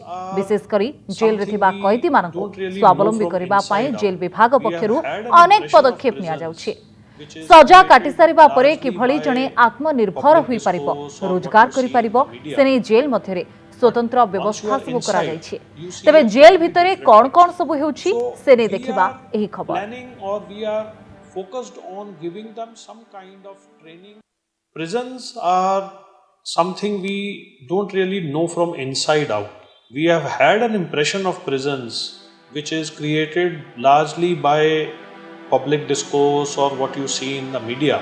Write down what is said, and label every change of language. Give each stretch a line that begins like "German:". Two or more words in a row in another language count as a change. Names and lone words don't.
Odia: ବିଶେଷ କରି ଜେଲ ରେ ଥିବା କଏଦୀ ମାନଙ୍କୁ ସ୍ୱାବଲମ୍ବୀ କରିବା ପାଇଁ ଜେଲ ବିଭାଗ ପକ୍ଷରୁ ଅନେକ ପଦକ୍ଷେପ ନିଆ ଯାଉଛି। ସଜା କାଟି ସାରିବା ପରେ କିଭଳି ଜଣେ ଆତ୍ମନିର୍ଭର ହୋଇ ପାରିବ, ରୋଜଗାର କରି ପାରିବ, ସେନେ ଜେଲ ମଧ୍ୟରେ ସ୍ୱତନ୍ତ୍ର ବ୍ୟବସ୍ଥା ସବୁ କରା ଯାଉଛି। ତେବେ ଜେଲ ଭିତରେ କେଉଁ କେଉଁ ସବୁ ହେଉଛି ସେନେ ଦେଖିବା ଏହି ଖବର।
English: Prisons are something we don't really know from inside out. We have had an impression of prisons which is created largely by public discourse or what you see in the media.